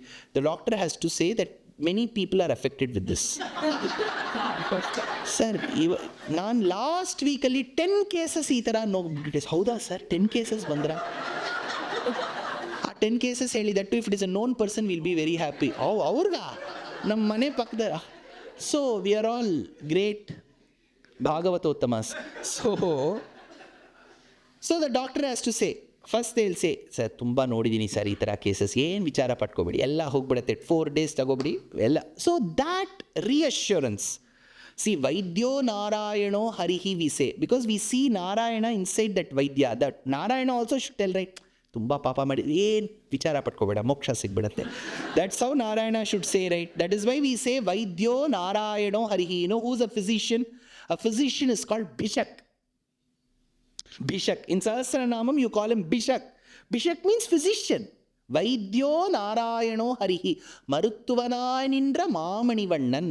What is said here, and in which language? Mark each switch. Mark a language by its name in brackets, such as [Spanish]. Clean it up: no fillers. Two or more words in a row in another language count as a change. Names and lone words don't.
[English] The doctor has to say that many people are affected with this. Sir, last week, 10 cases, how sir, 10 cases, bandra. 10 cases, that too, if it is a known person, we'll be very happy. [Kannada] ಓ, ಅವ್ರಿಗಾ, ನಮ್ ಮನೆ ಪಕ್ದಾರ. [English] So, we are all great Bhagavatottamas. So the doctor has to say, first they'll say, sir, [Kannada] ತುಂಬಾ ನೋಡಿದೀನಿ [English] sir, itara cases, [Kannada] ಏನ್ ವಿಚಾರ ಪಟ್ಕೋಬೇಡಿ, ಎಲ್ಲ ಹೋಗ್ಬಿಡತ್ತೆ, 4 days ತಗೋಬೇಡಿ, ಎಲ್ಲ. [English] So that reassurance. See, [Sanskrit] वैद्यो नारायणो हरिः [English] we say, because we see Narayana inside that Vaidya, that Narayana also should tell, right? [Kannada] ತುಂಬಾ ಪಾಪ ಮಾಡಿ, ಏನ್ ವಿಚಾರ ಪಟ್ಕೋಬೇಡ, ಮೋಕ್ಷ ಸಿಗ್ಬಿಡತ್ತೆ. [English] That's how Narayana should say, right? That is why we say [Sanskrit] वैद्यो नारायणो हरिः. [English] You know who's a physician? A physician is called Bishak. Bishak. In Sahasranamam, you call him Bishak. Bishak means physician. [Sanskrit] वैद्यो नारायणो हरिः. [Tamil] மருத்துவனாய் நின்ற மாமணிவண்ணன்.